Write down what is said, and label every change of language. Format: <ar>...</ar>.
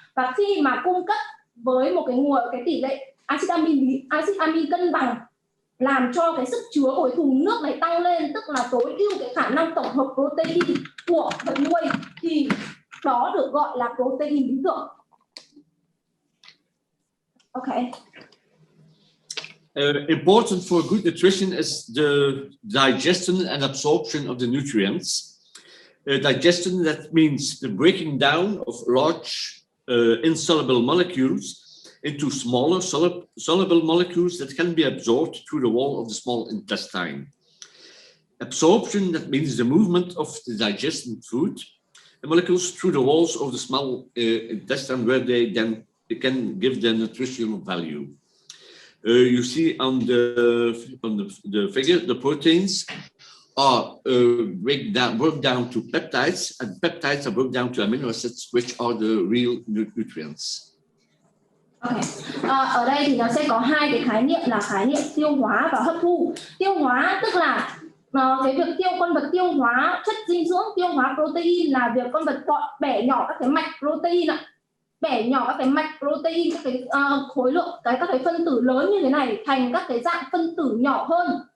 <vi>Và khi mà cung cấp với một cái tỷ lệ axit amin cân bằng, làm cho cái sức chứa của cái thùng nước này tăng lên, tức là tối ưu cái khả năng tổng hợp protein của vật nuôi, thì đó được gọi là protein lý tưởng.</vi> <en>Okay. Important for good nutrition is the digestion and absorption of the nutrients. Digestion, that means the breaking down of large insoluble molecules into smaller soluble molecules that can be absorbed through the wall of the small intestine. Absorption, that means the movement of the digested food molecules through the walls of the small intestine, where they can give their nutritional value. You see on the figure, the proteins are broken down to peptides, and peptides are broken down to amino acids, which are the real nutrients. Okay.</en> <vi>Ở đây thì nó sẽ có hai cái khái niệm là khái niệm tiêu hóa và hấp thu. Tiêu hóa tức là cái việc con vật tiêu hóa chất dinh dưỡng, tiêu hóa protein là việc con vật bẻ nhỏ các cái mạch protein ạ. Bẻ nhỏ các cái mạch protein, các cái khối lượng, các cái phân tử lớn như thế này thành các cái dạng phân tử nhỏ hơn.</vi>